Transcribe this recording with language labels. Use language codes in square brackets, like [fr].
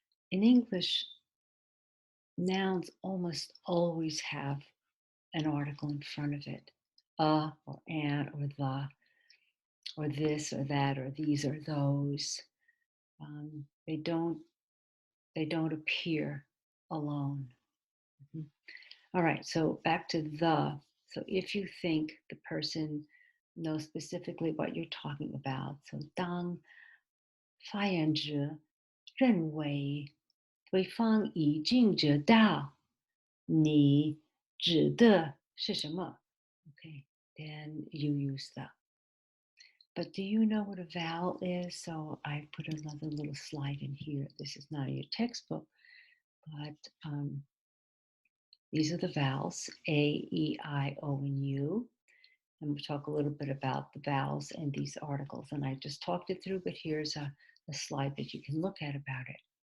[en] In English, nouns almost always have an article in front of it, or an, or the, or this, or that, or these, or those. They don't appear alone. All right, so back to the. So if you think the person know specifically what you're talking about. [zh] So 当发言者认为对方已经知道你指的是什么 [en] Okay, then you use that. But do you know what a vowel is? So I put another little slide in here. This is not in your textbook, but these are the vowels, A, E, I, O, and U. And we'll talk a little bit about the vowels and these articles. And I just talked it through, but here's a slide that you can look at about it.